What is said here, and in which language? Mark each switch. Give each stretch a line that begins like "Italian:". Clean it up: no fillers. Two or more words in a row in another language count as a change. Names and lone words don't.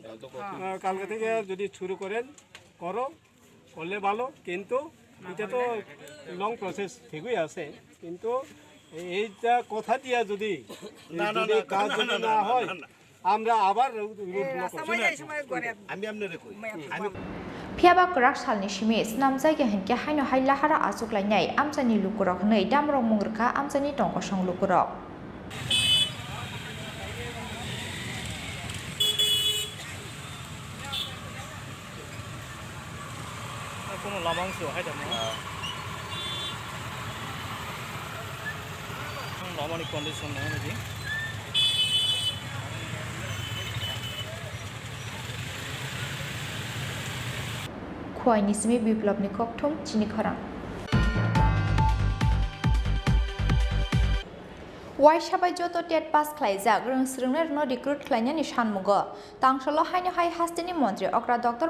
Bangla: কালকে থেকে যদি শুরু করলে ভালো কিন্তু এটা তো
English: long process
Bangla: ঠিকই আছে কিন্তু এইটা কথা দিয়া যদি কাজ না হয় আমরা আবার আমি আপনারে কই আমি
Kok Borok: Phiaba krak salni simi snamjai ge henke haino haila hara asuk lainai amjani lukurok nei damrong mungrka amjani tongko song lukurok
Bangla: কোনো লামাংশ হয় না লামানি কন্ডিশন নেই নাকি
Kok Borok: khwaini simi biplobni kokthum chini khorang Wai sabai joto tet pass khlaijak rung srungna no recruit khlainani sanmugo tangsalo haino hai hastini mantri okra Dr.